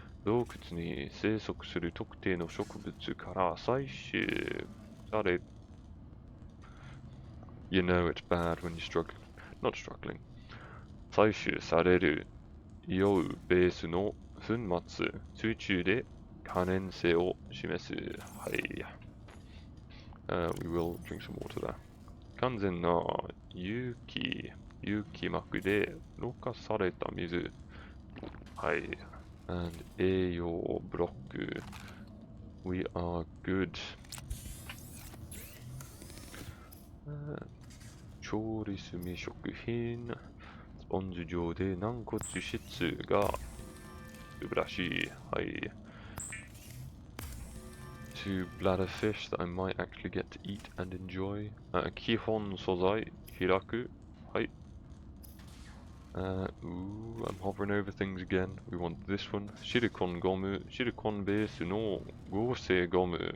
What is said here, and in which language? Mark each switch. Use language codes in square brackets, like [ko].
[ja] 洞窟に生息する特定の植物から採取され [en] You know it's bad when you're not struggling. [ja] 採取される硫黄ベースの粉末、水中で可燃性を示す。はい。 [en] We will drink some water there. [ja] 完全な有機膜でろ過された水。はい。And 栄養ブロック。 [en] We are good. [ja] 調理済み食品。スポンジ状で軟骨質が素晴らしい。はい。 [en] Two bladder fish that I might actually get to eat and enjoy. [ja] Kihon sozai, hiraku. Hi. [en] Ooh, I'm hovering over things again. We want this one. [ja] Shirikon gomu, shirikon base no gosei gomu.